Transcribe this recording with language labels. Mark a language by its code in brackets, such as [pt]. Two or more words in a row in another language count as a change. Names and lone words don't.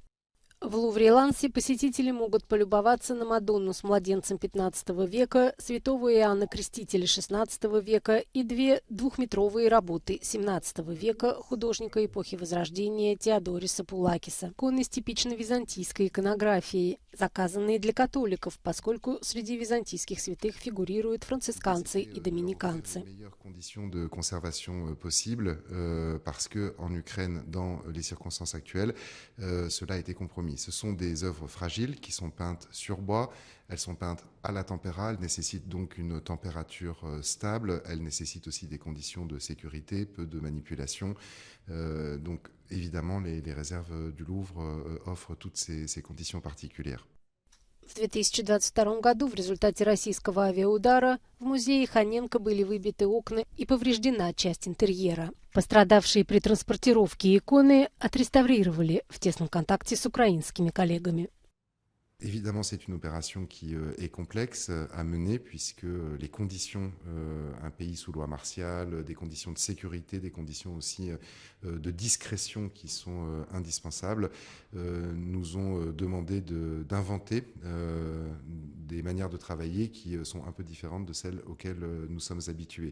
[ru] В Лувре-Лансе посетители могут полюбоваться на Мадонну с младенцем 15 века, святого Иоанна Крестителя 16 века и две двухметровые работы 17 века художника эпохи Возрождения Теодориса Пулакиса. Иконы с типично византийской иконографией, заказанные для католиков, поскольку среди византийских святых фигурируют францисканцы и доминиканцы. [fr] Ce sont des œuvres fragiles qui sont peintes sur bois, elles sont peintes à la tempéra, elles nécessitent donc une température stable, elles nécessitent aussi des conditions de sécurité, peu de manipulation. Donc évidemment, les réserves du Louvre offrent toutes ces conditions particulières. [ru] В 2022 году в результате российского авиаудара в музее Ханенко были выбиты окна и повреждена часть интерьера. Пострадавшие при транспортировке иконы отреставрировали в тесном контакте с украинскими коллегами. [fr] Évidemment, c'est une opération qui est complexe à mener puisque les conditions, un pays sous loi martiale, des conditions de sécurité, des conditions aussi de discrétion qui sont indispensables, nous ont demandé d'inventer des manières de travailler qui sont un peu différentes de celles auxquelles nous sommes habitués.